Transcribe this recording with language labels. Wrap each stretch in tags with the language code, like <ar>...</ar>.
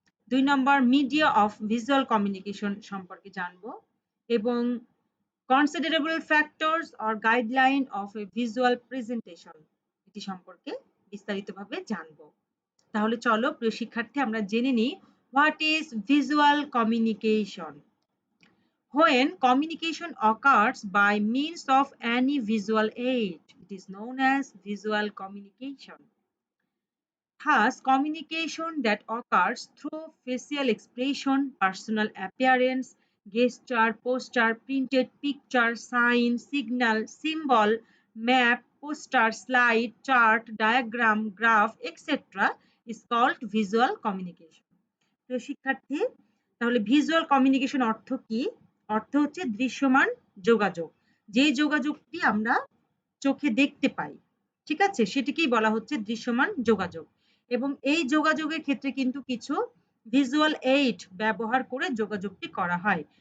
<bn>২ number media of visual communication সম্পর্কে জানবো এবং</bn> <en>considerable factors or guideline of a visual presentation</en> <bn>এটি সম্পর্কে বিস্তারিতভাবে জানবো। তাহলে চলো প্রিয় শিক্ষার্থী আমরা জেনে নিই</bn> <en>What is visual communication. When communication occurs by means of any visual aid, it is known as visual communication. Thus, communication that occurs through facial expression, personal appearance, gesture, posture, printed picture, sign, signal, symbol, map, poster, slide, chart, diagram, graph, etc. is called visual communication.</en> <bn>তো শিক্ষার্থী, তাহলে visual communication অর্থ কি? অর্থ হচ্ছে দৃশ্যমান যোগাযোগ। যে যোগাযোগটি আমরা চোখে দেখতে পাই, ঠিক আছে, সেটিকেই বলা হচ্ছে দৃশ্যমান যোগাযোগ। এবং এই যোগাযোগের ক্ষেত্রে কিন্তু কিছু ভিজুয়াল এইড ব্যবহার করে যোগাযোগটি করা হয়।</bn>